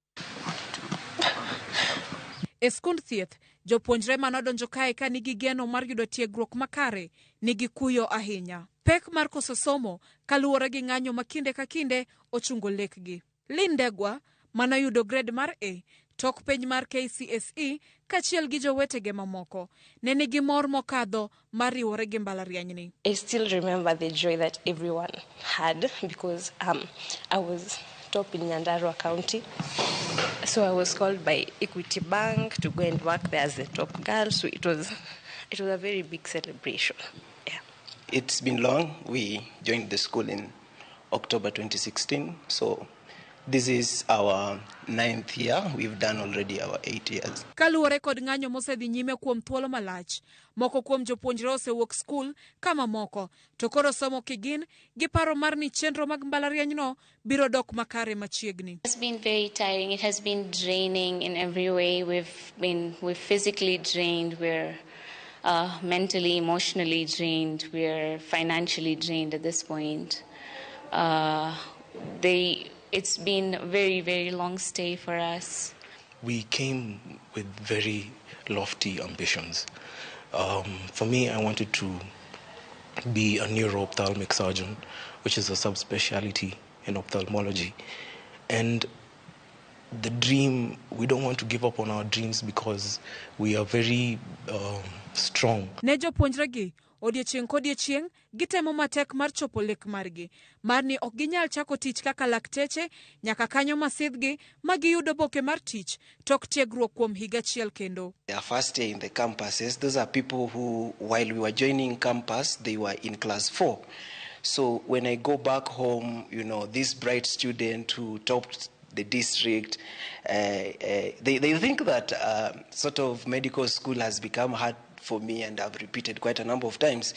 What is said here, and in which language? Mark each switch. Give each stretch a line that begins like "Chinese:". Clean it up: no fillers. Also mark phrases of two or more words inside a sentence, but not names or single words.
Luo (Kenya and Tanzania): E skund thieth jopuonjre manodonjo kae ka nigi geno mar yudo tiegruok makare nigi kuyo ahinya. Pek mar koso somo kaluwore gi ng'anyo ma kinde ka kinde ochungo lekgi. Lindegwa manoyudo grade mar A tok penj mar KCSE kachiel gi jowetege mamoko ne nigi mor mokadho mar riwore gi mbalariany ni.
English: I still remember the joy that everyone had because I was top in Nyandarua County. So I was called by Equity Bank to go and work there as the top girl. So it was a very big celebration. Yeah. It's been long. We joined the school in October 2016. So this is our 9th year. We've done already our 8 years.
Luo (Kenya and Tanzania): Kaluwore kod ng'anyo mosedhi nyime kuom thuolo malach, moko kuom jopuonjre osewuok skul kama moko to koro somo kigin gi paro mar ni chenro mag mbalariany no biro dok makare machiegni.
English: It's been very tiring. It has been draining in every way. We've physically drained. We're mentally, emotionally drained. We're financially drained at this point. It's been a very, very long stay for us. We came with very lofty ambitions. For me, I wanted to be a neuro-ophthalmic surgeon, which is a subspecialty in ophthalmology. And the dream, we don't want to give up on our dreams because we are very strong.
Luo (Kenya and Tanzania): Ne jopuonjregi odiochieng' kodiochieng' gitemo matek mar chopo lek margi mar ni ok ginyal chako tich kaka lakteche nyaka kanyo masidhgi ma giyudo boke mar tich tok tiegruok kuom higa achiel kendo.
English: Their first year in the campuses, those are people who, while we were joining campus, they were in class 4. So when I go back home, you know, this bright student who topped the district, they think that sort of medical school has become hard for me, and I've repeated quite a number of times.